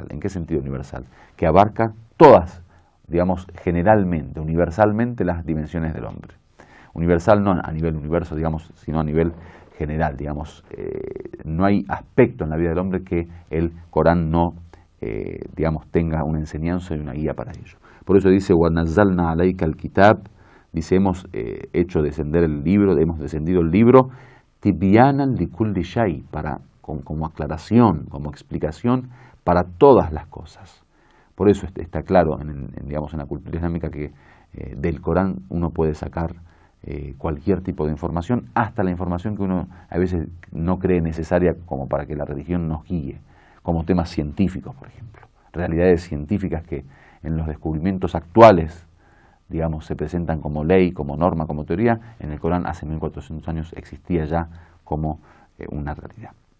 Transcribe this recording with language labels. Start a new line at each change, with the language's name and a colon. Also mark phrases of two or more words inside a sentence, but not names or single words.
Spanish: ¿En qué sentido universal? Que abarca todas, digamos, generalmente, universalmente las dimensiones del hombre. Universal no a nivel universo, digamos, sino a nivel general, digamos. No hay aspecto en la vida del hombre que el Corán no, digamos, tenga una enseñanza y una guía para ello. Por eso dice,
Arabic: وَنَزَّلْنَا عَلَيْكَ الْكِتَابَ,
Spanish: dice, hemos hecho descender el libro, hemos descendido el libro,
Arabic: تبيانا لكل شيء,
Spanish: como aclaración, como explicación para todas las cosas. Por eso está claro digamos, en la cultura islámica que del Corán uno puede sacar cualquier tipo de información, hasta la información que uno a veces no cree necesaria como para que la religión nos guíe, como temas científicos, por ejemplo, realidades científicas que en los descubrimientos actuales digamos, se presentan como ley, como norma, como teoría, en el Corán hace 1400 años existía ya como una realidad.